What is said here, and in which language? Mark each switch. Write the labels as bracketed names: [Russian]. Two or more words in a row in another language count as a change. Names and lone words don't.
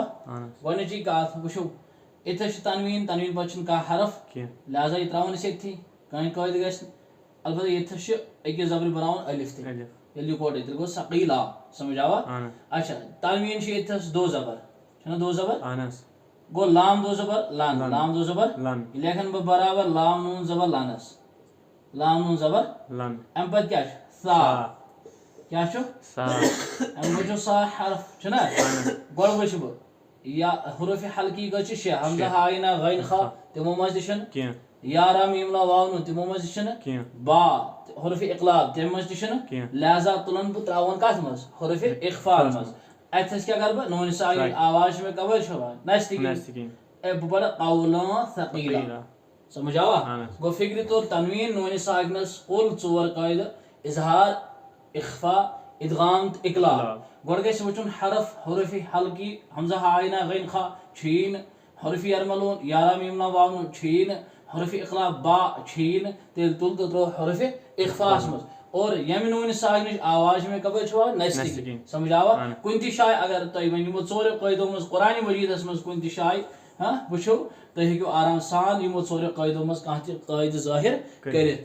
[Kashmiri] گۄڈنِچی کتھ وٕچھو، ییٚتٮ۪تھ چھُ تنویٖن پتہٕ چھُنہٕ کانٛہہ حرف، لہذا یہِ تراوُن أسۍ ییٚتھی. کٕہٕنۍ قٲیدٕ گژھِ نہٕ. البتہ ییٚتٮ۪تھ چھُ أکِس زبرِ بناوُن الف تہِ. ییٚلہِ یِکوٹے تیٚلہِ گوٚو ثقیلا. سمجھ آوا؟ اچھا تنویٖن چھُ ییٚتٮ۪تھ دو زبر، چھُنہ دو زبر؟ گوٚو لام دو زبر لن. لام دو زبر یہِ لیکھن بہٕ برابر لام نوٗن زبر لنس. لام نوٗن زبر لن. امہِ پتہٕ کیٛاہ چھُ؟ سا. کیٛاہ چھُ؟ سا. امہِ پتہٕ چھُ سا حرف، چھُنہ؟ گۄڈٕ وٕچھٕ بہٕ یا حروف حلقی کٔژ چھِ؟ شےٚ. حمزہ ہا عین غین خا تِمو منٛز تہِ چھُنہٕ کینٛہہ. یا را میٖم لا واو نون تِمو منٛز تہِ چھُنہٕ کینٛہہ. با حروف اقلاب تمہِ منٛز تہِ چھُنہٕ کینٛہہ. لہذا تُلن بہٕ تراوُن کتھ منٛز؟ حروف اخفا منٛز. اتھس کیٛاہ کرٕ بہٕ؟ نوٗنہِ ساکنٕچ آواز چھِ مےٚ کپٲرۍ چھپان؟ نستہِ کِنۍ. بہٕ پرٕ قولا ثقیلا. سمجھ آوا؟ گوٚو فکرِ طور تنویٖن نوٗنہِ ساکنس کُل 4 قٲیدٕ: اظہار، اخفا، ادغام تہٕ اقلاب. گۄڈٕ گژھِ وٕچھُن حرف حروف حلقی حمزہ ہا عین غین خا چھُیی نہٕ. حروف یرملون یا را میٖم لا واو نون چھُیی نہٕ. حروف اقلاب با چھُیی نہٕ. تیٚلہِ تُل تہٕ ترٛوو حروف اخفاہس منٛز. اور ییٚمہِ نوٗنہِ ساکنٕچ آواز چھِ مےٚ کپٲرۍ چھپاوٕنۍ؟ نستہِ کِنۍ. سمجھ آوا؟ کُنہِ تہِ جایہِ اگر تۄہہِ وۄنۍ یِمو 4 قٲیدو منٛز قرآنِ مجیٖدس منٛز کُنہِ تہِ جایہِ وٕچھو، تُہۍ ہیٚکِو آرام سان یِمو 4 قٲیدو منٛز کانٛہہ تہِ قٲیدٕ ظٲہِر کٔرِتھ.